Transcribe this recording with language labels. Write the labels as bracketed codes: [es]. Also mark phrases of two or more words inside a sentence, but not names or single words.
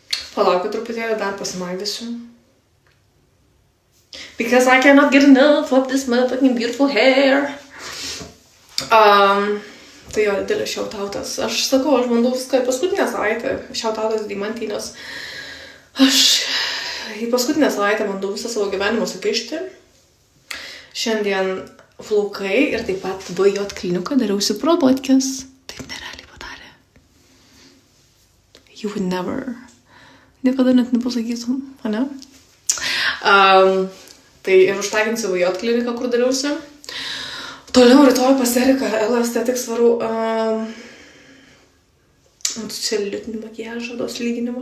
[lt] Palaukit truputėlį, dar pasimaivysiu. [en] Because I cannot get enough of this motherfucking beautiful hair. [lt] Tai jo, didelis šiautautas. Aš sakau, aš bandau viską į paskutinę savaitę. Šiautautas Deimantynės. Aš į paskutinę savaitę bandau visą savo gyvenimą sukišti. Šiandien plaukai ir taip pat VJ kliniką dariausi probotkės. Taip nerealiai padarė. [en] You would never. [lt] Niekada net nepasakytum, ane? Tai ir užtaginsiu VJ kliniką, kur dariausi. Toliau rytoj pas Eriką L-Aesthetics varau celiulitinį makiažą, dos lyginimą.